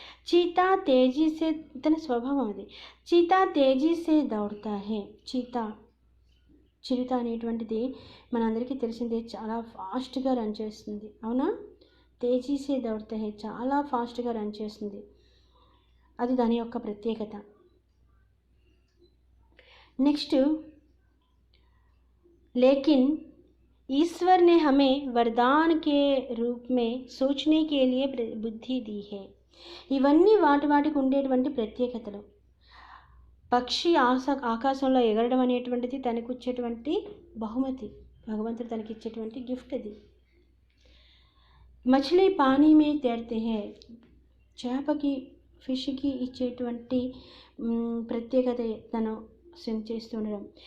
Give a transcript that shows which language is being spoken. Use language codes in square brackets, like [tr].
[hi] Cheetah తేజీసే, [te] తన స్వభావం అది. [hi] చీతా తేజీసే దౌడతా హే. [te] చిరుత అనేటువంటిది మనందరికీ తెలిసిందే, చాలా ఫాస్ట్గా రన్ చేస్తుంది. అవునా, [hi] తేజీసే దౌడతా హే, [te] చాలా ఫాస్ట్గా రన్ చేస్తుంది. అది దాని యొక్క ప్రత్యేకత. [hi] నెక్స్ట్, లేకిన్ ईश्वर ने हमें वरदान के रूप में सोचने के लिए बुद्धि दी है. [te] ఇవన్నీ వాటికి ఉండేటువంటి ప్రత్యేకతలు. పక్షి ఆకాశంలో ఎగరడం అనేటువంటిది తనకు వచ్చేటువంటి బహుమతి, భగవంతుడు తనకి ఇచ్చేటువంటి గిఫ్ట్ అది. [hi] మచిలీ పానీ మే తైర్తే హే, [te] చేపకి ఫిష్కి ఇచ్చేటువంటి ప్రత్యేకత తను స్విమ్ చేస్తూ ఉండడం.